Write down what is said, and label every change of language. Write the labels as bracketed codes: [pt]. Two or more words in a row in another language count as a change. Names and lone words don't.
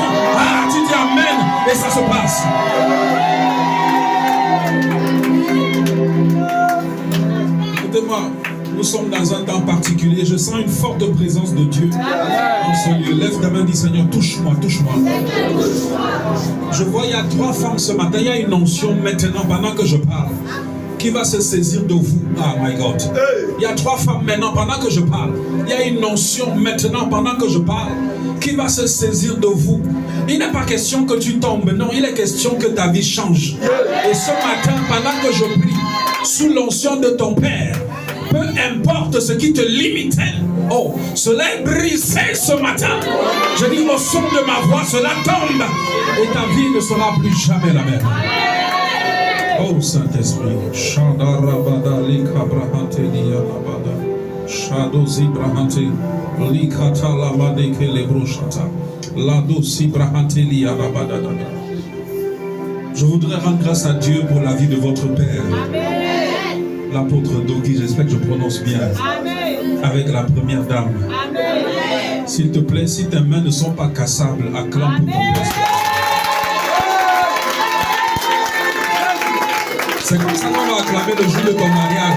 [fr] Ah, tu dis amen et ça se passe. Écoutez-moi, nous sommes dans un temps particulier. Je sens une forte présence de Dieu dans ce lieu. Lève ta main, dis Seigneur, touche-moi, touche-moi. Je vois, il y a 3 femmes ce matin. Il y a une onction maintenant, pendant que je parle, qui va se saisir de vous. [en] Ah, my God. [fr] Il y a 3 femmes maintenant, pendant que je parle. Il y a une onction maintenant, pendant que je parle, qui va se saisir de vous. Il n'est pas question que tu tombes, non. Il est question que ta vie change. Et ce matin, pendant que je prie, sous l'onction de ton Père, peu importe ce qui te limitait, oh, cela est brisé ce matin. Je dis au son de ma voix, cela tombe. Et ta vie ne sera plus jamais la même. Oh Saint-Esprit, Shadarabada likabrahante liyalabada, Shadozibrahante likata lamade kelebroshata, Ladosibrahante liyalabada. Je voudrais rendre grâce à Dieu pour la vie de votre Père, l'apôtre Dogi, j'espère que je prononce bien, avec la première dame. S'il te plaît, si tes mains ne sont pas cassables, acclame pour ton Père. C'est comme ça qu'on va acclamer le jour de ton mariage.